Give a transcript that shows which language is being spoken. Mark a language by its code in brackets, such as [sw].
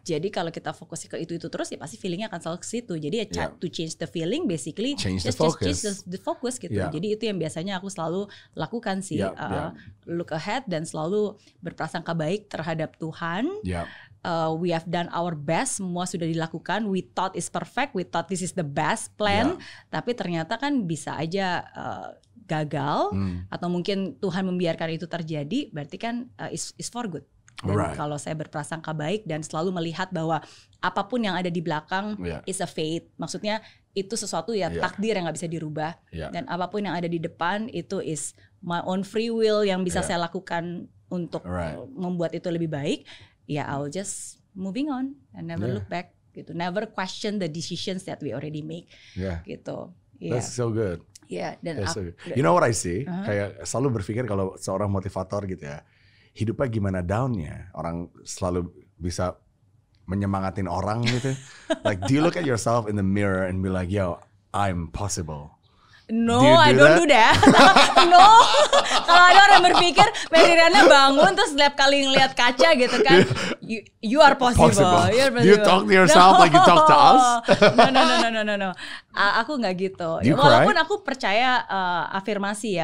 [id] Jadi kalau kita fokus ke itu terus ya pasti feelingnya akan selalu ke situ. Jadi ya [en] to change the feeling basically change the focus gitu. [id] Jadi itu yang biasanya aku selalu lakukan sih. [en] Look ahead [id] dan selalu berprasangka baik terhadap Tuhan. [en] We have done our best, [id] semua sudah dilakukan. [en] We thought is perfect, we thought this is the best plan. [id] Tapi ternyata kan bisa aja gagal atau mungkin Tuhan membiarkan itu terjadi. Berarti kan [en] is for good. [id] Dan kalau saya berprasangka baik dan selalu melihat bahwa apapun yang ada di belakang [en] is a fate. [id] Maksudnya itu sesuatu takdir yang gak bisa dirubah. Dan apapun yang ada di depan itu [en] is my own free will [id] yang bisa saya lakukan untuk membuat itu lebih baik. [en] Ya I'll just moving on and never look back [id] gitu. [en] Never question the decisions that we already make gitu. That's so good. [id] Dan [en] so good. You know what I see? [id] Kayak selalu berpikir kalau seorang motivator gitu ya. Hidupnya gimana downnya, orang selalu bisa menyemangatin orang gitu. [en] Like, do you look at yourself in the mirror and be like, yo, I'm possible? No, I don't do that. [id] No, kalau ada orang berpikir Mary Riana bangun terus setiap kali ngeliat kaca gitu kan, [en] you are possible. Do you talk to yourself like you talk to us? [id] No. Aku nggak gitu. Walaupun aku percaya afirmasi ya.